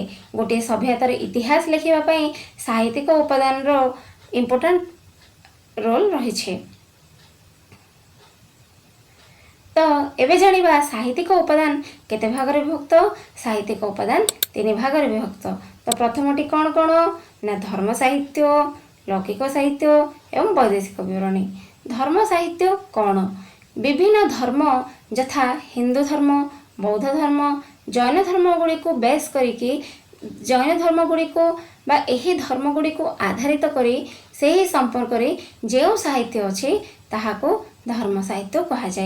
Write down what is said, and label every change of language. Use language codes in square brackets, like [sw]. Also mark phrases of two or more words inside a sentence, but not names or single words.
[or] ଗୋଟେ ସଭ୍ୟତାର ଇତିହାସ ଲେଖିବା ପାଇଁ ସାହିତ୍ୟିକ ଉପାଦାନର [en] important role [hi] रही है। [or] ତୋ ଏବେ ଜାଣିବା ସାହିତ୍ୟିକ ଉପାଦାନ କେତେ ଭାଗରେ ବିଭକ୍ତ। ସାହିତ୍ୟିକ ଉପାଦାନ ତିନି ଭାଗରେ ବିଭକ୍ତ। ତୋ ପ୍ରଥମଟି କଅଣ କଅଣ ନା ଧର୍ମ ସାହିତ୍ୟ, ଲୌକିକ ସାହିତ୍ୟ ଏବଂ ବୈଦେଶିକ ବିବରଣୀ। ଧର୍ମ ସାହିତ୍ୟ କଅଣ? ବିଭିନ୍ନ ଧର୍ମ ଯଥା ହିନ୍ଦୁ ଧର୍ମ, ବୌଦ୍ଧ ଧର୍ମ, ଜୈନ ଧର୍ମ ଗୁଡ଼ିକୁ ବେସ କରିକି ଜୈନ ଧର୍ମ ଗୁଡ଼ିକୁ ବା ଏହି ଧର୍ମ ଗୁଡ଼ିକୁ ଆଧାରିତ କରି ସେହି ସମ୍ପର୍କରେ ଯେଉଁ ସାହିତ୍ୟ ଅଛି ତାହାକୁ ଧର୍ମ ସାହିତ୍ୟ କୁହାଯାଏ।